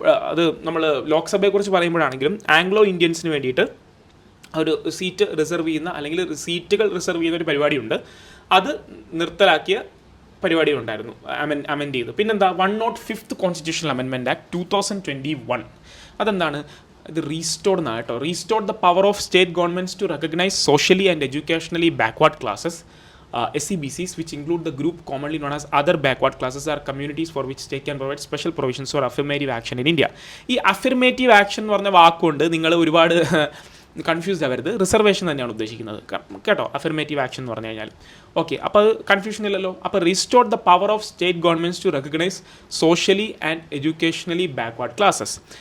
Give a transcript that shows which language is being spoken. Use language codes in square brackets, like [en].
[ml] അത് നമ്മൾ ലോക്സഭയെക്കുറിച്ച് പറയുമ്പോഴാണെങ്കിലും ആംഗ്ലോ ഇന്ത്യൻസിന് വേണ്ടിയിട്ട് ഒരു സീറ്റ് റിസർവ് ചെയ്യുന്ന അല്ലെങ്കിൽ സീറ്റുകൾ റിസർവ് ചെയ്യുന്ന ഒരു പരിപാടിയുണ്ട്. അത് നിർത്തലാക്കിയ പരിപാടി ഉണ്ടായിരുന്നു, അമെൻഡ് ചെയ്തു. പിന്നെന്താ 105th കോൺസ്റ്റിറ്റ്യൂഷണൽ അമെൻമെൻറ്റ് ആക്ട് 2021. അതെന്താണ് ഇത് റീസ്റ്റോർഡ് എന്നാണ് കേട്ടോ. [en] Restored the power of state governments to recognise socially and educationally backward classes SEBCs which include the group commonly known as other backward classes are communities for which state can provide special provisions for affirmative action in India. [ml] ഈ affirmative action എന്ന് പറഞ്ഞ വാക്കുകൊണ്ട് നിങ്ങൾ ഒരുപാട് confused ആവരുത്. Reservation തന്നെയാണ് ഉദ്ദേശിക്കുന്നത് കേട്ടോ, അഫിർമേറ്റീവ് ആക്ഷൻ എന്ന് പറഞ്ഞു കഴിഞ്ഞാൽ. [en] okay, [ml] അപ്പോൾ അത് കൺഫ്യൂഷൻ ഇല്ലല്ലോ. അപ്പോൾ [en] Restored the power of state governments to recognise socially and educationally backward classes.